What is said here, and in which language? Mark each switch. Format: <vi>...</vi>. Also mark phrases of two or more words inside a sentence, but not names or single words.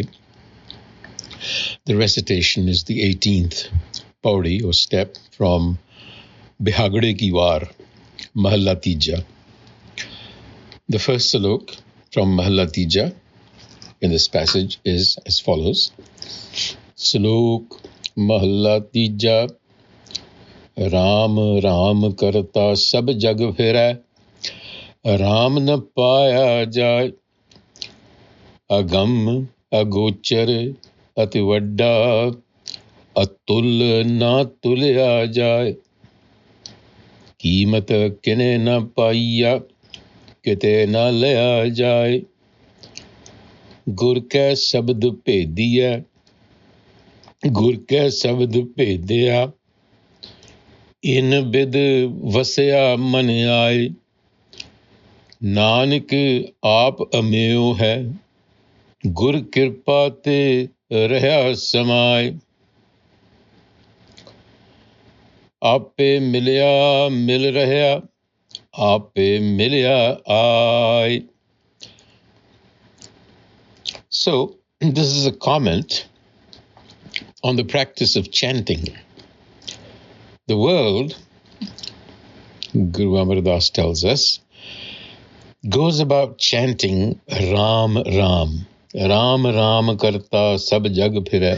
<en>The recitation is the 18th pauri or step from Bihagade Ki War, Mahalla Tija. The first salok from Mahalla Tija in this passage is as follows. Salok Mahalla Tija.</en> <pa>ਰਾਮ ਰਾਮ ਕਰਤਾ ਸਭ ਜਗ ਫਿਰੈ, ਰਾਮ ਨ ਪਾਇਆ ਜਾਏ, ਅਗਮ ਅਗੋਚਰ ਅਤਿ-ਵੱਡਾ, ਅਤੁਲ ਨ ਤੁਲਿਆ ਜਾਏ, ਕੀਮਤ ਕਿਨੇ ਨ ਪਾਇਆ ਕਿਤੇ ਨ ਲਿਆ ਜਾਏ, ਗੁਰ ਕੈ ਸ਼ਬਦ ਭੇਦਿਆ, ਗੁਰ ਕੈ ਸ਼ਬਦ ਭੇਦਿਆ, ਇਨ ਬਿਦ ਵਸਿਆ ਮਨ ਆਏ, ਨਾਨਕ ਆਪ ਅਮੇਓ ਹੈ, ਗੁਰ ਕ੍ਰਿਪਾ ਤੇ ਰਹਾ ਸਮਾਏ, ਆਪੇ ਮਿਲਿਆ ਮਿਲ ਰਹਾ, ਆਪੇ ਮਿਲਿਆ ਆਏ.</pa> <en>So, this is a comment on the practice of chanting. The world, Guru Amar Das tells us, goes about chanting</en> <pa>ਰਾਮ ਰਾਮ, ਰਾਮ ਰਾਮ ਕਰਤਾ ਸਭ ਜਗ ਫਿਰੈ.</pa>